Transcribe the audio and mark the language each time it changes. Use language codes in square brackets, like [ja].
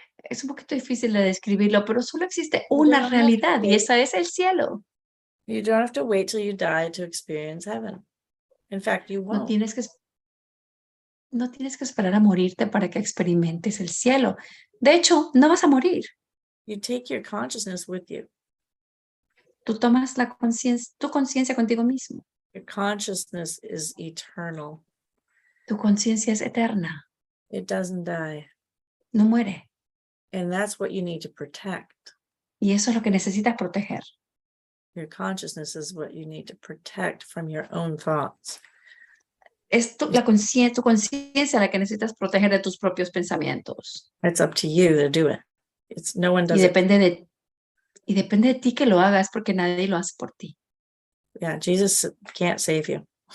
[es] Es un poquito difícil de describirlo, pero solo existe una realidad y esa es el cielo. [en] You don't have to wait till you die to experience heaven. In fact, you [es] No [en] won't. [es] tienes que, no tienes que esperar a morirte para que experimentes el cielo. De hecho, no vas a morir. [en] You take your consciousness with you. [es] Tú tomas tu conciencia contigo mismo. [en] Your consciousness is eternal. [es] Tu conciencia es eterna. [en] It doesn't die. [es] No muere. [en] And that's what you need to protect. [es] Y eso es lo que necesitas proteger. [en] Your consciousness is what you need to protect from your own thoughts. [es] Es tu conciencia la que necesitas proteger de tus propios pensamientos. [en] It's up to you to do it. It's no one does [es] Y [en] it. [es] depende de ti que lo hagas porque nadie lo hace por ti. [en] Yeah, Jesus can't save you.